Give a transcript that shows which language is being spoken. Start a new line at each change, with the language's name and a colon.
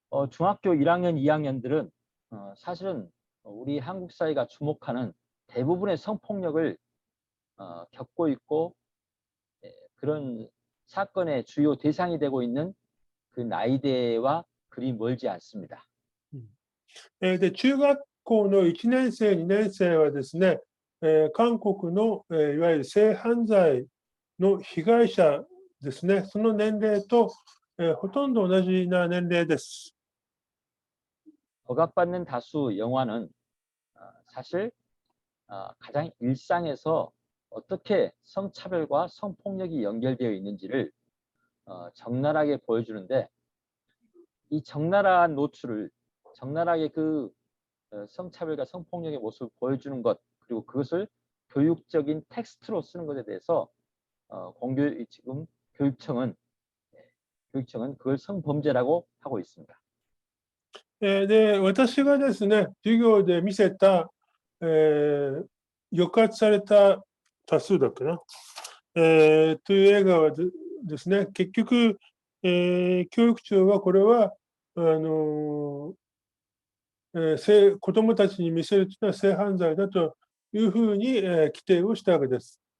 Korean: 중학교 1학년, 2학년들은 사실은 우리 한국 사회가 주목하는 대부분의 성폭력을 겪고 있고 그런 사건의 주요 대상이 되고 있는 그 나이대와 그리 멀지 않습니다.
Japanese: で、中学校の1年生、2年生はですね、韓国の、いわゆる性犯罪の被害者ですね、その年齢と、ほとんど同じな年齢です。
Korean: 억압받는 다수 영화는 사실 가장 일상에서 어떻게 성차별과 성폭력이 연결되어 있는지를 적나라하게 보여주는데 이 적나라한 노출을 적나라하게 그 성차별과 성폭력의 모습을 보여주는 것 그리고 그것을 교육적인 텍스트로 쓰는 것에 대해서 지금 교육청은 그걸 성범죄라고 하고 있습니다.
Japanese: で、私がですね、授業で見せた、抑圧された多数だっけな、という映画はですね、結局、教育長はこれは、子どもたちに見せるというのは性犯罪だというふうに、規定をしたわけです。